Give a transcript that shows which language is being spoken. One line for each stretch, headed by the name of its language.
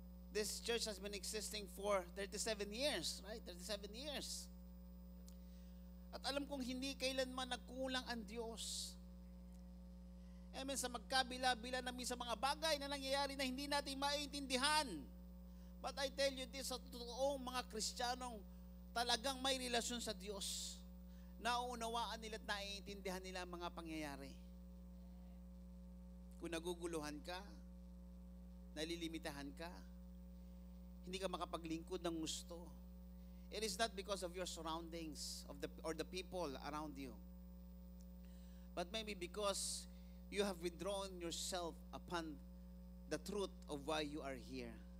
English: This church has been existing for 37 years, right? 37 years.
Filipino: At alam kong hindi kailanman nagkulang ang Diyos. Amen. Sa magkabila-bila namin sa mga bagay na nangyayari na hindi natin maintindihan.
English: But I tell you this,
Filipino: sa totoong mga Kristiyanong talagang may relasyon sa Diyos, nauunawaan nila at naiintindihan nila ang mga pangyayari. Kung naguguluhan ka, nalilimitahan ka, hindi ka makapaglingkod ng gusto,
English: it is not because of your surroundings or the people around you, but maybe because you have withdrawn yourself upon the truth of why you are here.